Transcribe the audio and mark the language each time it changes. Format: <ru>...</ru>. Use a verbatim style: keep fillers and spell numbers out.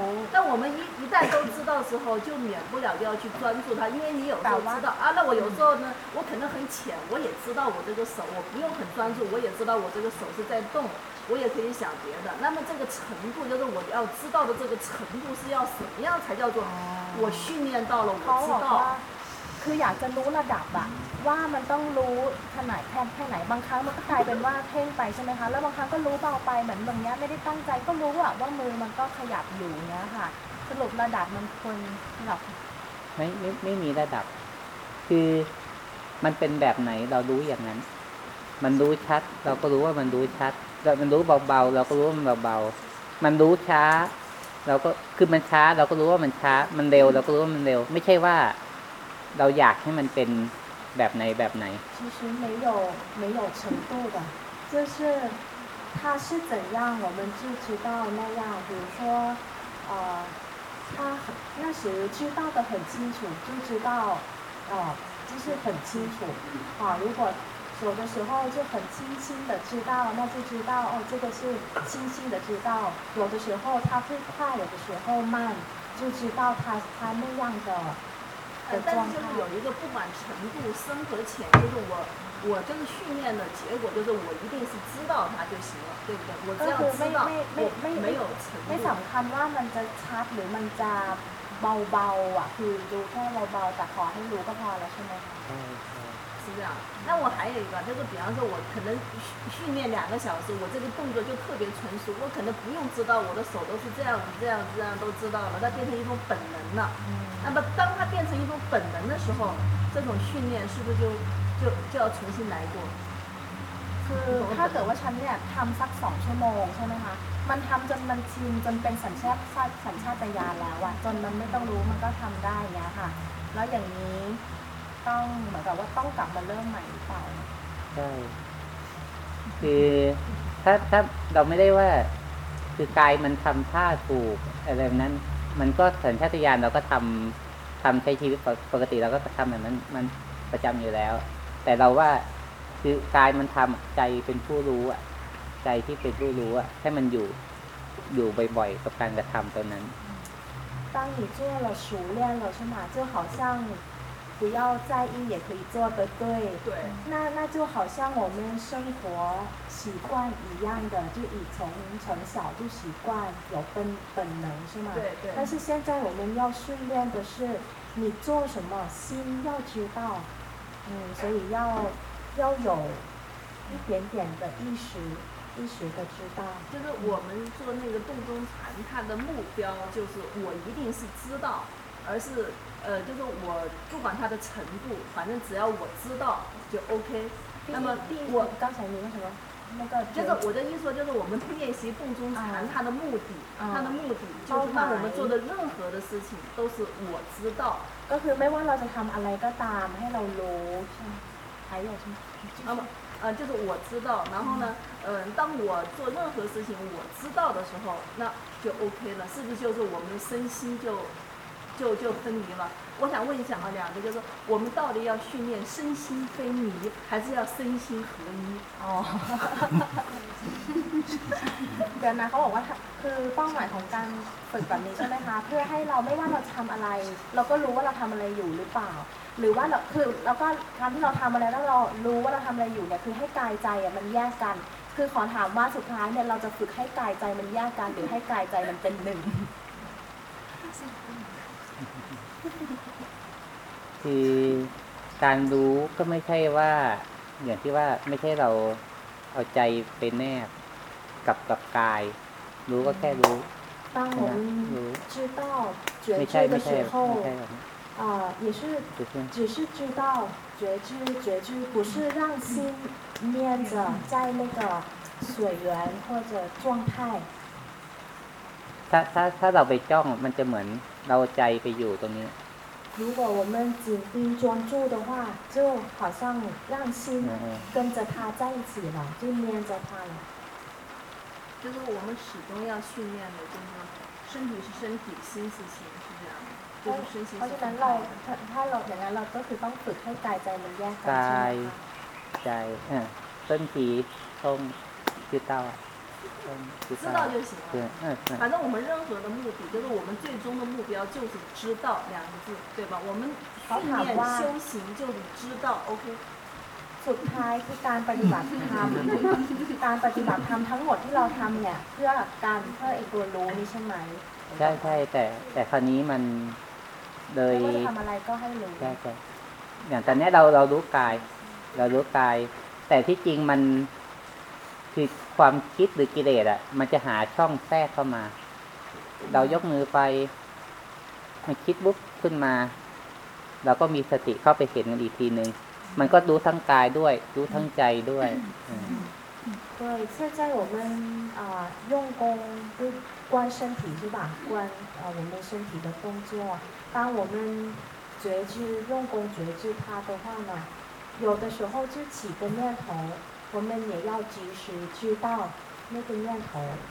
<zh>但我们一一旦都知道之后就免不了要去专注它因为你有时候知道啊那我有时候呢我可能很浅我也知道我这个手我不用很专注我也知道我这个手是在动我也可以想别的那么这个程度就是我要知道的这个程度是要什么样才叫做我训练到了我知道</zh> <th>คืออยากจะรู้ระดับอะว่ามันต้องรู้ขนาดแค่แค่ไหนบางครั้งมันก็กลายเป็นว่าเพ่งไปใช่ไหมคะแล้วบางครั้งก็รู้เบาไปเหมือนตรงเนี้ยไม่ได้ตั้งใจก็รู้อะว่ามือมันก็ขยับอยู่เนี้ยค่ะสรุประดับมันควรระดับ ไม่ไม่ไม่มีระดับคือมันเป็นแบบไหนเรารู้อย่างนั้นมันรู้ชัดเราก็รู้ว่ามันรู้ชัดเรามันรู้เบาๆเราก็รู้ว่ามันเบาๆมันรู้ช้าเราก็คือมันช้าเราก็รู้ว่ามันช้ามันเร็วเราก็รู้ว่ามันเร็วไม่ใช่ว่าเราอยากให้มันเป็นแบบไหนแบบไหน</th> <zh>其实没有没有程度的就是它是怎样我们就知道那样比如说呃它那时知道的很清楚就知道呃就是很清楚啊如果有的时候就很清晰的知道那就知道哦这个是清晰的知道有的时候它会快有的时候慢就知道它它那样的呃但是就是有一个不管程度深和浅就是我我这个训练的结果就是我一定是知道它就行了对不对我只要知道我没有程度</zh> <th>ไม่สำคัญว่ามันจะชัดหรือมันจะเบาๆอ่ะคือดูแค่เบาๆแต่ขอให้รู้ก็พอแล้วใช่ไหม</th> <zh>是这样那我还有一个就是比方说我可能训练两个小时我这个动作就特别纯熟我可能不用知道我的手都是这样这样这样都知道了它变成一种本能了、嗯、那么当它变成一种本能的时候这种训练是不是就就就要重新来过</zh> <th>คือถ้าเกิดว่าฉันเนี่ยทำสักสองชั่วโมงใช่ไหมคะมันทำจนมันชินจนเป็นสัญชาติสัญชาตญาณแล้วอะจนมันไม่ต้องรู้มันก็ทำได้เงี้ยค่ะแล้วอย่างนี้ต้องเหมือนกับว่าต้องกลับมาเริ่มใหม่หรือเปล่า ใช่คือถ้าถ้าเราไม่ได้ว่าคือกายมันทำท่าถูกอะไรแบบนั้นมันก็สัญชาตญาณเราก็ทำทำใช้ชีวิตปกติเราก็ทำแบบนั้นมันประจำอยู่แล้วแต่เราว่าคือกายมันทำใจเป็นผู้รู้อ่ะใจที่เป็นผู้รู้อ่ะให้มันอยู่อยู่บ่อยๆกับการกระทำตัวนั้น</th> <zh>当你做了熟练了是吗就好像不要在意也可以做得对对那那就好像我们生活习惯一样的就以从从小就习惯有本本能是吗对对但是现在我们要训练的是你做什么心要知道嗯所以要要有一点点的意识一时的知道。就是我们做那个洞中禅，它的目标就是我一定是知道，而是呃，就是我不管它的程度，反正只要我知道就 OK。那么我刚才你为什么？那个就是我的意思，就是我们练习洞中禅，它的目的，它的目的就是让我们做的任何的事情都是我知道。</zh> <th>ก็คือไม่ว่าเราจะทำอะไรก็ตามให้เรารู้ใช่ไหม</th> <zh>还有什么？那么呃，就是我知道，然后呢，嗯、呃，当我做任何事情我知道的时候，那就 OK 了，是不是就是我们身心就就就分离了？我想问一下啊，两个就是我们到底要训练身心分离，还是要身心合一？</zh> <th>哦，เดี๋ยวนะเขาบอกว่าคือเป้าหมายของการฝึกแบบนี้ใช่ไหมคะเพื่อให้เราไม่ว่าเราทำอะไรเราก็รู้ว่าเราทำอะไรอยู่หรือเปล่าหรือว่าเราคือเราก็การที่เราทำอะไรแล้วเรารู้ว่าเราทำอะไรอยู่เนี่ยคือให้กายใจอ่ะมันแยกกันคือขอถามว่าสุดท้ายเนี่ยเราจะฝึกให้กายใจมันแยกกันหรือให้กายใจมันเป็นหนึ่ง คือการรู้ก็ไม่ใช่ว่าอย่างที่ว่าไม่ใช่เราเอาใจไปแนบกับกับกายรู้ก็แค่รู้</th> <zh>当我们知道觉知的时候啊也是只是知道觉知觉知不是让心念着在那个水源或者状态</zh> <th>ถ้าถ้าถ้าเราไปจ้องมันจะเหมือนเราใจไปอยู่ตรงนี้</th> <zh>如果我们紧盯专注的话，就好像让心跟着它在一起了，就黏着它了。就是我们始终要训练的，就是身体是身体，心是心，是这样的。就是身心。</zh> <th>เพราะฉะนั้นเราถ้าเราอย่างนั้นเราก็คือต้องฝึกให้กายใจมันแยกกัน กายใจอ่ะต้นทีต้นที่เต้า</th> <zh>知道就行了。对，嗯，反正我们任何的目的，就是我们最终的目标就是知道两个字，对吧？我们训练修行就是知道 ，OK。</zh> <th>สุดท้ายคือการปฏิบัติธรรมการปฏิบัติธรรมทั้งหมดที่เราทำเนี่ยเพื่อการเพื่อไอ้ตัวรู้นี่ใช่ไหม ใช่ใช่แต่แต่คราวนี้มันโดย ว่าทำอะไรก็ให้รู้ ใช่ใช่อย่างตอนนี้เราเรารู้กายเรารู้กายแต่ที่จริงมันคือความคิดหรือกิเลสอ่ะมันจะหาช่องแทรกเข้ามาเรายกมือไปมันคิดปุ๊บขึ้นมาเราก็มีสติเข้าไปเห็นมันอีกทีนึงมันก็รู้ทั้งกายด้วยรู้ทั้งใจด้วย</th> <zh>对现在我们啊用功就观身体是吧观啊我们身体的动作当我们觉知用功觉知它的话呢有的时候就起个念头我们也要及时知道那个念头。</zh>